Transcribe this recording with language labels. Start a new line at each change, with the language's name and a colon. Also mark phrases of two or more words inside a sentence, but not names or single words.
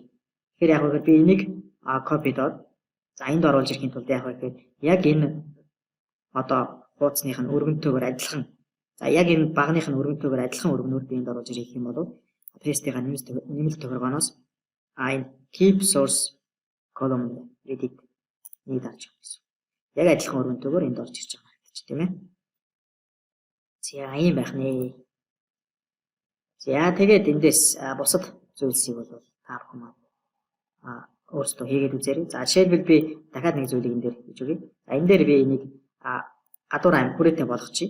Mongolian: Тэгэхээр яг хэрэг би энийг copy-дод за энд оруулж ирэхийн тулд яг хэрэг яг энэ хуудасных нь өргөнтөөр адилхан за яг энэ багных нь өргөнтөөр адилхан өргөнөөр би энд оруулж ирэх юм бол paste-ийн нэмэлт тохиргооноос энэ
English: keep source column edit
Mongolian: нэг дарж байгаа гэсэн. Яг адилхан өргөнтөөр энд орж ирж байгаа гэж тийм ээ. За ийм байх нэ. За тэгээд эндээс бусад зүйлсийг бол та бүхэн өөрсдөө хийгээд үзээрэй. За жишээлбэл би дахиад нэг зүйлийг энэ дээр хийж өгье. За энэ дээр би энийг гадуур аим хүрээтэй болгочих.